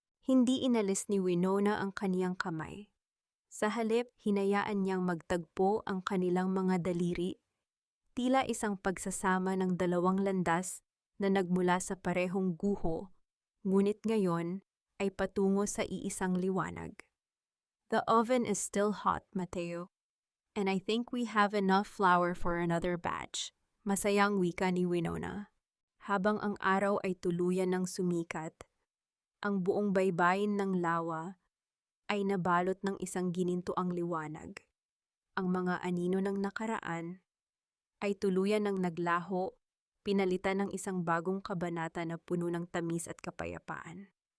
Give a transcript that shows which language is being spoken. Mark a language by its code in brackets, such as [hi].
[tl] Hindi inalis ni Winona ang kaniyang kamay. Sa halip, hinayaan niyang magtagpo ang kanilang mga daliri, tila isang pagsasama ng dalawang landas na nagmula sa parehong guho, ngunit ngayon ay patungo sa iisang liwanag. [en] "The oven is still hot, Mateo, and I think we have enough flour for another batch," [tl] masayang wika ni Winona. Habang ang araw ay tuluyan ng sumikat, ang buong baybayin ng lawa ay nabalot ng isang ginintuang liwanag. Ang mga anino ng nakaraan ay tuluyan ng naglaho, pinalitan ng isang bagong kabanata na puno ng tamis at kapayapaan.